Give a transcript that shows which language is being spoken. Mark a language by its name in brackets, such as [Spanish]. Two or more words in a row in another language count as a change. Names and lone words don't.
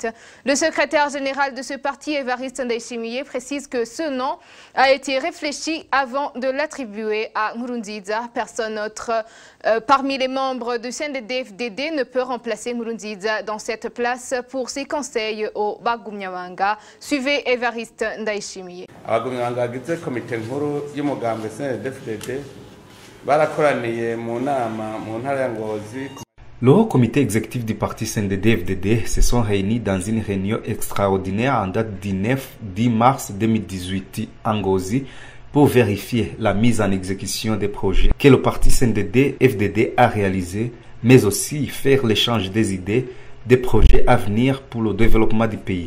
[French] Le secrétaire général de ce parti, Évariste Ndayishimiye, précise que ce nom a été réfléchi avant de l'attribuer à Nkurunziza. Personne autre parmi les membres du CNDD-FDD ne peut remplacer Nkurunziza dans cette place pour ses conseils au Bagumyabanga. Suivez Évariste Ndayishimiye. [Rundi] Abagumyabanga bagize komite nkuru y'umugambwe CNDD-FDD barakoraniye mu nama mu ntara ya Ngozi. [French] Le haut comité exécutif du parti CNDD-FDD se sont réunis dans une réunion extraordinaire en date du 9-10 mars 2018 à Ngozi pour vérifier la mise en exécution des projets que le parti CNDD-FDD a réalisés, mais aussi faire l'échange des idées des projets à venir pour le développement du pays.